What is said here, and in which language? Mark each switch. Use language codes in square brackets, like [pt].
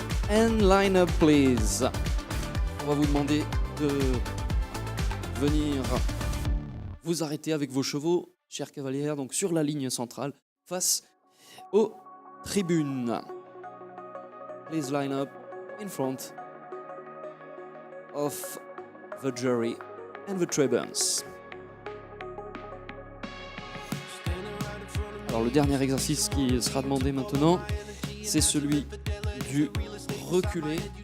[en] And line up please. [fr] On va vous demander de venir vous arrêter avec vos chevaux, chers cavalières, donc sur la ligne centrale, face aux tribunes. [en] Please line up in front of the jury and the tribunes. [fr] Alors le dernier exercice qui sera demandé maintenant, c'est celui du reculé.